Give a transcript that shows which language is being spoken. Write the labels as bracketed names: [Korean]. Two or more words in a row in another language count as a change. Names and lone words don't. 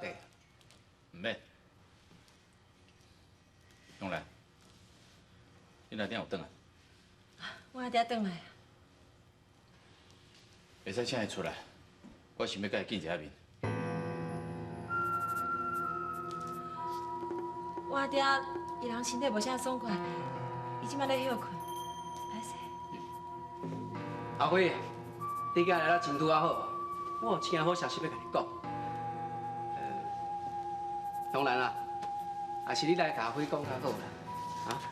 [Min Nan Chinese] 唔免。永兰，恁阿爹有转来？我阿爹转来啊。会使请伊出来，我想要甲伊见一下面。我阿爹伊人身体无啥爽快，伊即摆咧休困，歹势。阿辉，你今日来了真拄啊好，我有正好消息要甲你讲。当然啦，也是你来甲阿辉讲较好啦，啊？